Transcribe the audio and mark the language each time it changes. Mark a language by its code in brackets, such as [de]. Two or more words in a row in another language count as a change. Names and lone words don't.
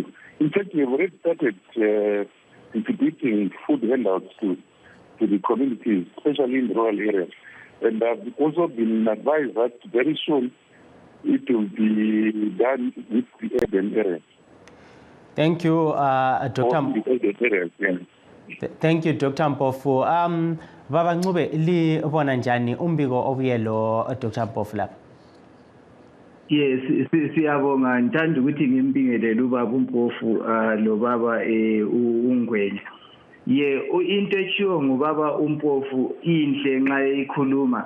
[en] In fact, we have already started distributing food handouts to the communities, especially in rural areas. And I've also been advised that very soon it will be done with the urban areas. Thank you, Dr. Thank you, Dr. Mpofu. [nd] Baba Ncube, libona njani umbiko obuyelo Dr. Mpofu lapha? Yes, siyabonga, ngithanda ukuthi ngimbingelele ubaba uMpofu lo baba uNgwenya. Into eshiwo ngubaba uMpofu inhle nxa eyikhuluma.